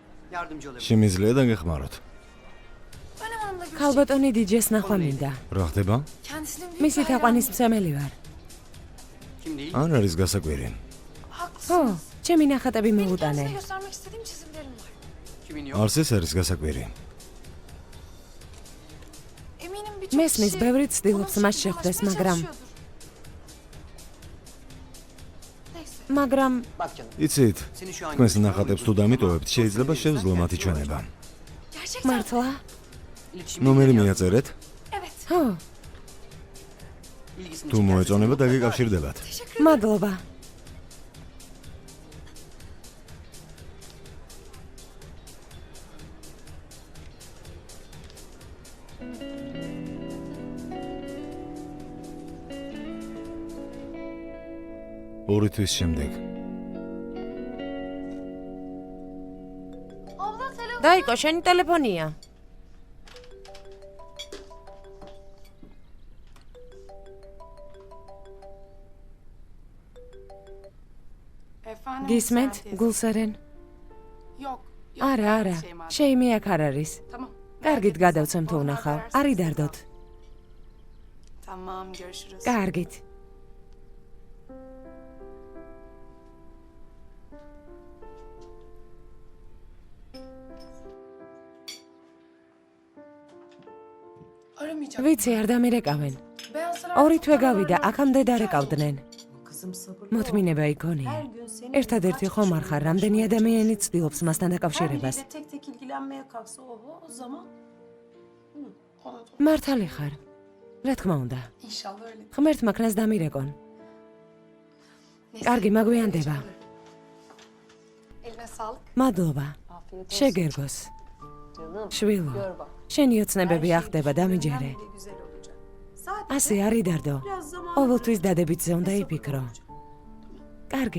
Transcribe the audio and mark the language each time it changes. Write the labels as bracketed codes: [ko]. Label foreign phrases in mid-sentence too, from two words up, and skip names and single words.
[ka] შემიძლია დაგეხმაროთ. ქალბატონი დიჯეს ნახვა მინდა. რა ხდება? მისი თაყვანისმცემელი ვარ. არ არის გასაკვირი. ხო, ჩემი ნახატები მოუტანე. [tr] Göstermek istediğim çizimlerim var. [ka] არც ეს არის გასაკვირი. [tr] Eminim birçok [ka] მესმის, [tr] kişi [ka] ბევრი ცდილობს [tr] ona [ka] მას [tr] şekilde [ka] შეხვდეს, [tr] ulaşmaya [ka] მაგრამ [tr] çalışıyordur. [ka] მაგრამ იცით, თქვენს ნახატებს თუ დამიტოვებთ, შეიძლება შევძლო მათი ჩვენება. [tr] Gerçekten [ka] მართლა? ნომერი მიაწერეთ? [tr] evet. [ka] ხო, თუ მოეწონება დაგეკავშირდებათ. მადლობა. ორი თვის შემდეგ. [tr] Abla telefon. [ka] დაიკო, შენი ტელეფონია. [tr] Efendim [ka] გისმენთ, [tr] Serhat teyze. [ka] გულსერენ? [tr] Yok. [ka] არა, არა. Şeyma. შეიმი აქ არ არის. [tr] Tamam. [ka] კარგით გადავცემ თუ უნახავ. არი დარდოთ. [tr] Tamam görüşürüz. [ka] კარგით. [tr] Aramayacağım. [ka] ვიცი, არ დამირეკავენ. [tr] Beyaz Saray [ka] ორი თვე [tr] fotoğrafları [ka] გავიდა, [tr] var. [ka] აქამდე დარეკავდნენ. [tr] Kızım sabırlı ol. [ka] მოთმინება იქონია. ერთადერთი ხომ არ ხარ, რამდენი ადამიანი ცდილობს მასთან [tr] Her [ka] დაკავშირებას. [tr] biriyle tek tek ilgilenmeye kalksa o zaman Ona da- [ka] მართალი ხარ. რა თქმა უნდა. [tr] İnşallah öyle. [ka] ღმერთ მაქნას დამირეკონ. [tr] Neyse. [ka] კარგი, მაგვიანდება. [tr] Eline sağlık. [ka] მადლობა. შეგერგოს. შვილო. შენი ოცნებები ახდება, დამიჯერე. [tr] de güzel olacak. Sadece [ka] ასე არი დარდო. [tr] biraz zaman [ka] ყოველთვის დადებითზე უნდა იფიქრო. კარგი.